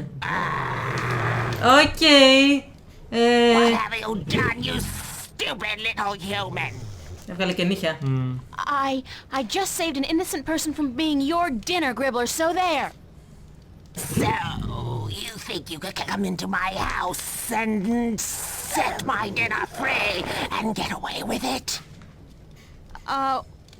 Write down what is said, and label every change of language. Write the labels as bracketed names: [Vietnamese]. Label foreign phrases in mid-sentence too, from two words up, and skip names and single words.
[Greek] Οκ. [English] What have you done, you stupid little human? [Greek] Έβγαλε και νύχια. [English] I just saved an innocent person from being your dinner, Gribbler, so there. So, you think you could come into my house and set my dinner free and get away with it?